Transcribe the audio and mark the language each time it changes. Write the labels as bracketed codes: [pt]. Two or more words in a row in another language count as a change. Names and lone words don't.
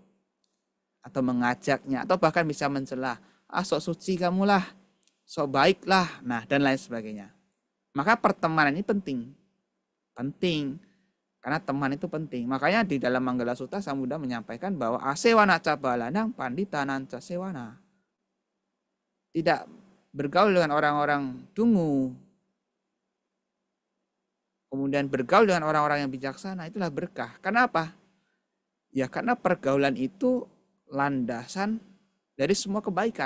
[id] Atau mengajaknya, atau bahkan bisa mencela, sok suci kamulah, sok baiklah, nah dan lain sebagainya. Maka pertemanan ini penting. Penting. Karena teman itu penting. Makanya di dalam Manggala Sutta Sang Buddha menyampaikan bahwa [pi] asewana cabalanang panditanan casewana. [id] Tidak bergaul dengan orang-orang dungu. Kemudian bergaul dengan orang-orang yang bijaksana, itulah berkah. Kenapa? Ya karena pergaulan itu landasan dari semua kebaikan.